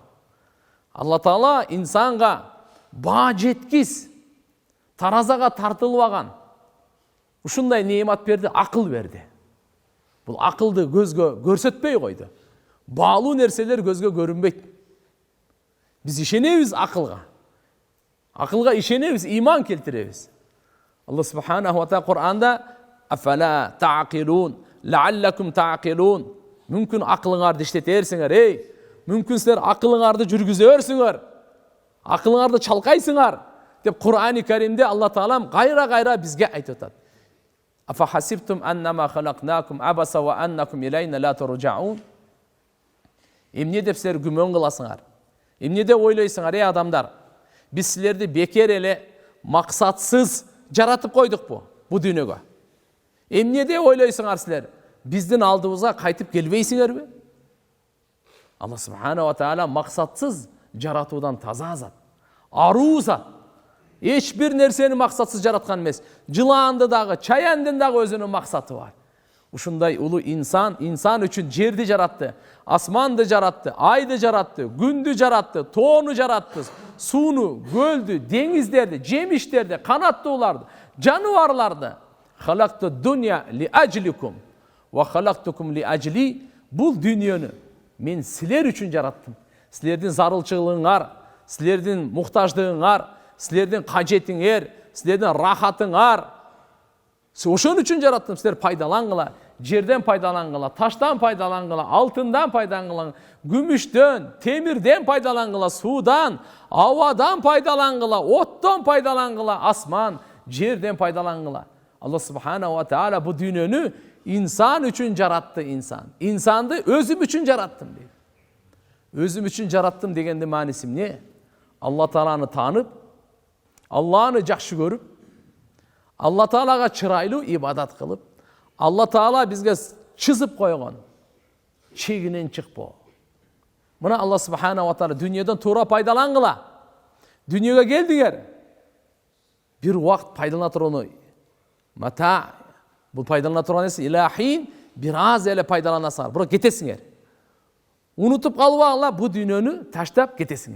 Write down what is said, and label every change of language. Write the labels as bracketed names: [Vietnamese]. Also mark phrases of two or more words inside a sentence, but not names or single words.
[Kyrgyz] Алла Таала инсанга баа жеткис, таразага тартылбаган ушундай неемат берди, акыл берди. Бул акылды көзгө көрсөтпөй койду. Баалуу нерселер көзгө көрүнбөйт. Биз ишенебиз акылга. Акылга ишенебиз, иман келтиребиз. Алла [Arabic] سبحانه وتعالى [Kyrgyz] Кур'анда [Arabic] أفلا تعقلون لعلكم تعقلون. [Kyrgyz] Мүмкүн акылыңарды иштетерсиңер, мүмкүн силер акылыңарды жүргүзөрсүңөр, акылыңарды чалкайсыңар деп Кур'ани Каримде Алла Таалам кайра бизге айтып атат. [Arabic] أفحسبتم أنما خلقناكم عبثا وأنكم إلينا لا ترجعون. [Kyrgyz] Эмне деп силер күмөн кыласыңар? Эмне деп ойлойсуңар, адамдар? Биз силерди бекер эле максатсыз жаратып койдукпу бу дүйнөгө? Эмне деп ойлойсуңар силер? Биздин алдыбызга кайтып келбейсиңерби? Алла [Arabic] سبحانه وتعالى [Kyrgyz] максатсыз жаратуудан таза зат, аруу зат. Эч бир нерсени максатсыз жараткан эмес. Жылаанды дагы, чаяндын дагы өзүнүн максаты бар. Ушундай улуу инсан үчүн жерди жаратты, асманды жаратты, айды жаратты, күндү жаратты, тоону жаратты, сууну, көлдү, деңиздерди, жемиштерди, канаттууларды, жаныбарларды. [Arabic] خلقت الدنيا لأجلكم وخلقتكم لأجلي. [Kyrgyz] Бул дүйнөнү мен силер үчүн жараттым. Силердин зарылчылыгыңар, силердин муктаждыгыңар, силердин кажетиңер, силердин рахатыңар. Ошон үчүн жараттым, силер пайдалангыла. Жерден пайдалангыла, таштан пайдалангыла, алтындан пайдалангыла, күмүштөн, темирден пайдалангыла, суудан, абадан пайдалангыла, оттон пайдалангыла, асман, жерден пайдалангыла. Алла [Arabic] سبحانه وتعالى [Kyrgyz] бу дүйнөнү инсан үчүн жаратты. Инсанды өзүм үчүн жараттым дейт. Өзүм үчүн жараттым дегендин мааниси эмне? Алла Тааланы таанып, Алланы жакшы көрүп, Алла Таалага чырайлуу ибадат кылып, Алла Таала бизге чызып койгон чегинен чыкпоо. Мына Алла [Arabic] سبحانه وتعالى [Kyrgyz] дүйнөдөн туура пайдалангыла. Дүйнөгө келдиңер. Бир убакыт пайдалана турганы мата. Бул пайдалана турган нерсе илахин, бир аз эле пайдаланасыңар, бирок кетесиңер. Унутуп калбагыла, бу дүйнөнү таштап кетесиңер.